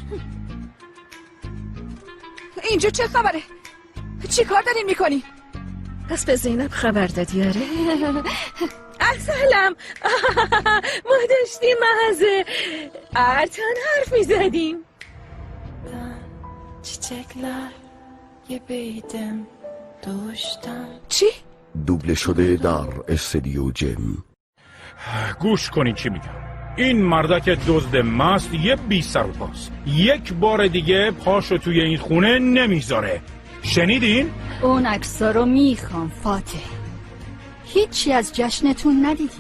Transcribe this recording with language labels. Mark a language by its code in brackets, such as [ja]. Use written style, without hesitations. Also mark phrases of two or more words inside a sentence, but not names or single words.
[fa] اینجا چه خبره؟ چی کار دارین میکنی؟ پس به زینب خبر دادی؟ آره. سلام. ما داشتیم محض ارتان حرف میزدیم. [tr] Çiçekler gibiydim doğuştan. [fa] چی؟ دوبله شده در استودیو جیم. گوش کنین چی میگم. این مردک دزد مست یه بی سر و پاست. یک بار دیگه پاشو توی این خونه نمیذاره. شنیدین؟ اون عکسا رو میخوام فاتح. هیچی از جشنتون ندیدی.